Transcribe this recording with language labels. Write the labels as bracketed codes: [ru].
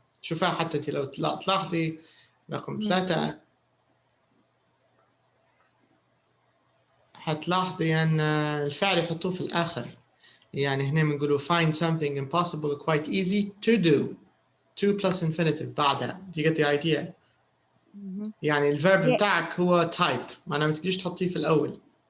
[ar] شوفها حتى انت لو تلاحظي رقم 3 حتلاحظي أن الفعل يحطوه في الآخر. يعني هنا بنقولوا [en] find something impossible quite easy to do. To plus infinitive [ar] بعدها. [en] Do you get the idea? [ar] يعني الverb بتاعك هو type. معناه ما تقدريش تحطيه في الأول.